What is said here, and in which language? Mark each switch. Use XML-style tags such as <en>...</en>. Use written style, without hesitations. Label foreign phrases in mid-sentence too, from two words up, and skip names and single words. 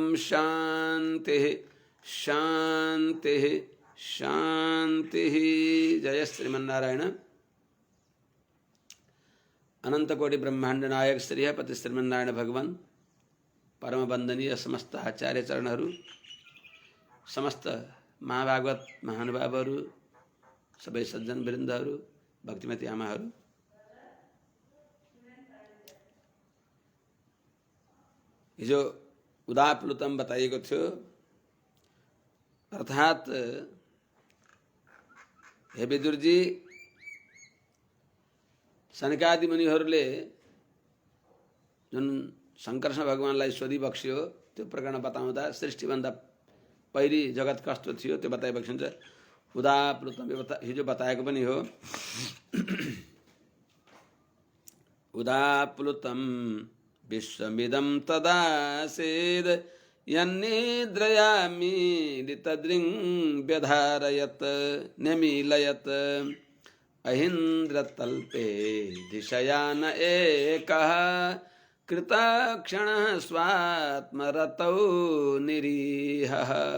<sa>शान्तिः शान्तिः शान्तिः। जय श्रीमन्नारायण।</sa> <ne>अनंतकोटि ब्रह्मांड नायक श्रीहपति श्रीमन्नारायण भगवान परम वंदनीय समस्त आचार्य चरणहरू, समस्त महाभागवत महानुभावहरू, सबै सज्जन वृन्दहरू, भक्तिमती आमाहरू, हिजो उदाप्लुतम बताइएको थियो। अर्थात हे विदुरजी, सनकादि मुनिहरूले जुन शङ्करसँग भगवानलाई सोधी बक्स्यो त्यो प्रकरण बताउँदा सृष्टिभन्दा पहिली जगत कस्तो थियो त्यो बताइबक्सिन्छ। उदाप्लुतम हिजो बताएको पनि हो।</ne> <sa>उदाप्लुतम विश्वमिदं तदासीद् यन्निद्रयामीलितदृङ् न्यमीलयत् अहीन्द्रतल्पे दिशयान एकः कृतक्षणः स्वात्मरतौ निरीहः।</sa>